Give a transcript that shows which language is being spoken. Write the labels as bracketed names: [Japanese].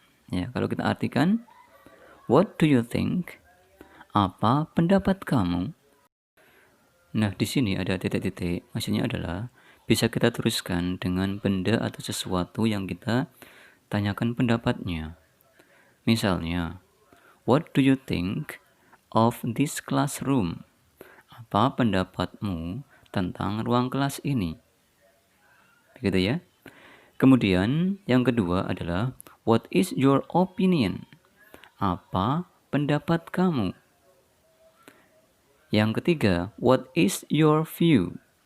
[Indonesian] Ya, kalau kita artikan, [English] what do you think? [Indonesian] Apa pendapat kamu? Nah, di sini ada titik-titik, maksudnya adalah bisa kita teruskan dengan benda atau sesuatu yang kita tanyakan pendapatnya. Misalnya, [English] what do you think of this classroom? [Indonesian] Apa pendapatmu tentang ruang kelas ini? Begitu ya. Kemudian yang kedua adalah [English] what is your opinion? [Indonesian] Apa pendapat kamu? Yang ketiga, [English] what is your view?